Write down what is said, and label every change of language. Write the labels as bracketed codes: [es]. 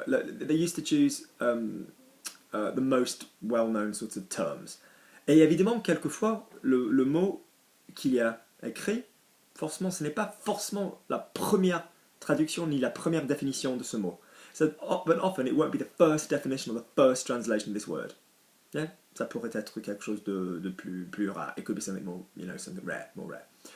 [en] They used to choose the most well-known sorts of terms. [fr] Et évidemment, quelquefois, le mot qu'il y a écrit, forcément, ce n'est pas forcément la première traduction ni la première définition de ce mot. [en] So, but often it won't be the first definition or the first translation of this word. Yeah? [fr] Ça pourrait être quelque chose de plus rare. [en] It could be something more, something rare, more rare.